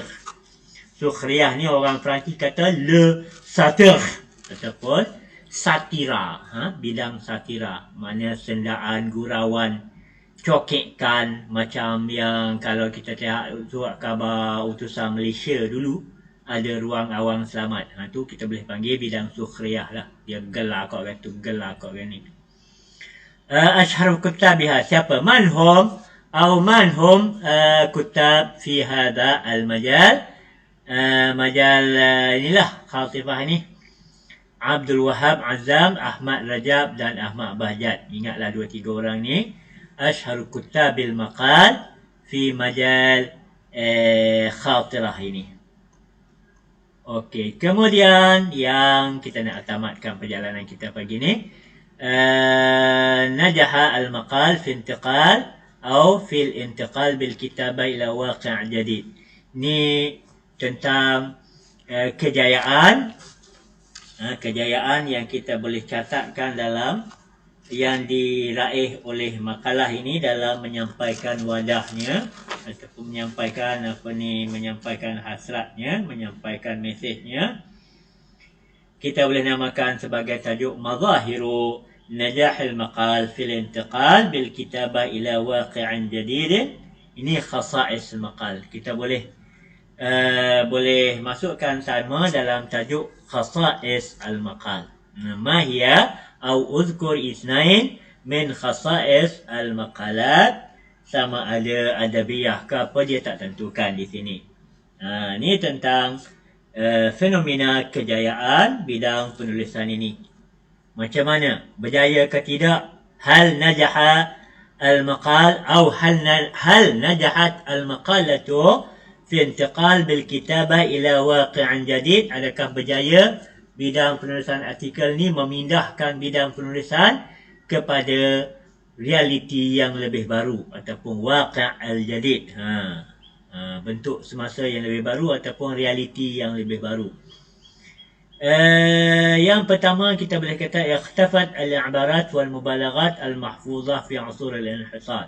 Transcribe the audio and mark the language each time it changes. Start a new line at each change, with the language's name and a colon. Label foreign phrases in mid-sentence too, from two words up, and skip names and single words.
Malay: Sukhriyah ni orang Perancis kata le satir ataupun satira, bidang satira, maknanya sendaan, gurauan, cokekkan, macam yang kalau kita tengok surat khabar utusan Malaysia dulu ada ruang awang selamat, tu kita boleh panggil bidang sukhriyah lah. Dia gelar kat orang tu, gelar kat orang ni.
Arabic: أشهر كتابها,
Malay: siapa?
Arabic: من هم كتاب في هذا المجال.
Malay: Majal inilah khatifah ni. Abdul Wahab Azam, Ahmad Rajab dan Ahmad Bahjat. Ingatlah 2-3 orang ni.
Arabic: أشهر كتاب المقال في مجال الخاطرة ini.
Malay: Okey, kemudian yang kita nak tamatkan perjalanan kita pagi ni,
Arabic: نجاح المقال في انتقال atau في الانتقال بالكتابة إلى واقع جديد.
Malay: Ni tentang kejayaan yang kita boleh catatkan dalam yang diraih oleh makalah ini dalam menyampaikan wadahnya ataupun menyampaikan hasratnya, menyampaikan mesejnya. Kita boleh namakan sebagai tajuk
Arabic: مظاهر نجاح المقال في الانتقال بالكتابة إلى واقع جديد.
Malay: Ini
Arabic: خصائص مقال.
Malay: Kita boleh masukkan sama dalam tajuk
Arabic: خصائص المقال. ما هي أو اذكر اثنين من خصائص المقالات,
Malay: sama ada adabiyah ke apa, dia tak tentukan di sini. Ni tentang fenomena kejayaan bidang penulisan ini. Macam mana? Berjaya ke tidak?
Arabic: هل نجح المقال atau هل نجحت المقالة في انتقال بالكتابة إلى واقعا جديدا.
Malay: Adakah berjaya bidang penulisan artikel ni memindahkan bidang penulisan kepada realiti yang lebih baru ataupun
Arabic: الواقع الجديد,
Malay: bentuk semasa yang lebih baru ataupun realiti yang lebih baru. Yang pertama kita boleh kata
Arabic: اختفت العبارات والمبالغات المحفوظة في عصور الانحطاط.